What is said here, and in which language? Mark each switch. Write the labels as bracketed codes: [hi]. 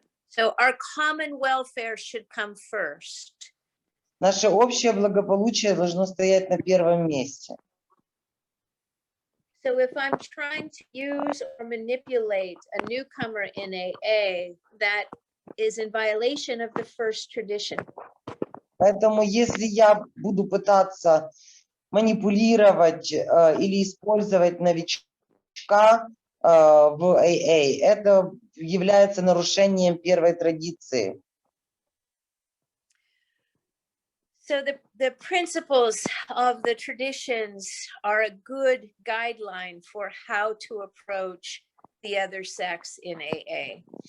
[en] So our common welfare should come first. [ru] Наше общее благополучие должно стоять на первом месте. [en] So if I'm trying to use or manipulate a newcomer in AA, that is in violation of the first tradition. [ru] Поэтому если я буду пытаться манипулировать или использовать новичка в АА, это является нарушением первой традиции. [en] So the principles of the traditions are a good guideline for how to approach the other sex in AA.